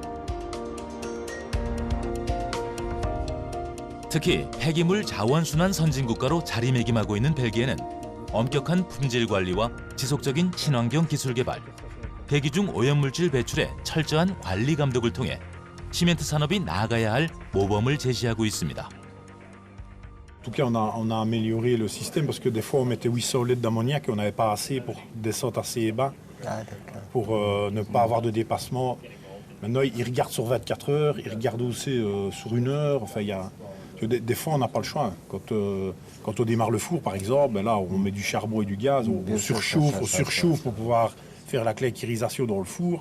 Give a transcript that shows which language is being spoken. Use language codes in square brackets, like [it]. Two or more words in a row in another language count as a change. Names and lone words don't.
[ko] 특히 폐기물 자원 순환 선진국가로 자리매김하고 있는 벨기에는 엄격한 품질 관리와 지속적인 친환경 기술 개발, 대기 중 오염물질 배출의 철저한 관리 감독을 통해 시멘트 산업이 나아가야 할 모범을 제시하고 있습니다. [fr] En tout cas, on a amélioré le système parce que des fois on mettait 800 litres d'ammoniac et on n'avait pas assez pour descendre assez bas pour ne pas avoir de dépassement. Maintenant, ils regardent sur 24 heures, ils regardent aussi sur 1 heure. Enfin, des fois, on n'a pas le choix. Quand on démarre le four, par exemple, ben là, on met du charbon et du gaz, on surchauffe pour pouvoir faire la clairisation dans le four.